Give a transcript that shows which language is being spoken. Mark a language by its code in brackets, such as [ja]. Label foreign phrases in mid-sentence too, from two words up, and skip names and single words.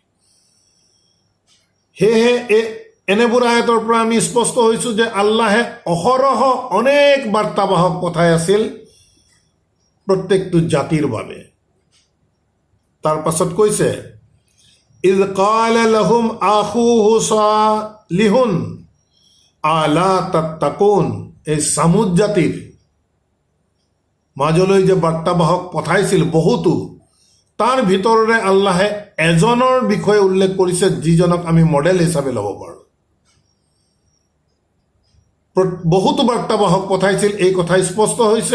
[as] সেয়েহে এনেবোৰ আয়াতৰ পৰা আমি স্পষ্ট হৈছোঁ যে আল্লাহে অহৰহ অনেক বাৰ্তাবাহক পঠাই আছিল প্ৰত্যেকটো জাতিৰ বাবে। তাৰ পাছত কৈছে [ar] إذ قال لهم أخوهم صالح ألا تتقون, [as] এই সামুদ জাতিৰ মাজলৈ যে বাৰ্তাবাহক পঠাইছিল বহুতো, তাৰ ভিতৰৰে আল্লাহে এজনৰ বিষয়ে উল্লেখ কৰিছে যিজনক আমি মডেল হিচাপে ল'ব পাৰোঁ। বহুতো বাৰ্তাবাহক পঠাইছিল, এই কথা স্পষ্ট হৈছে।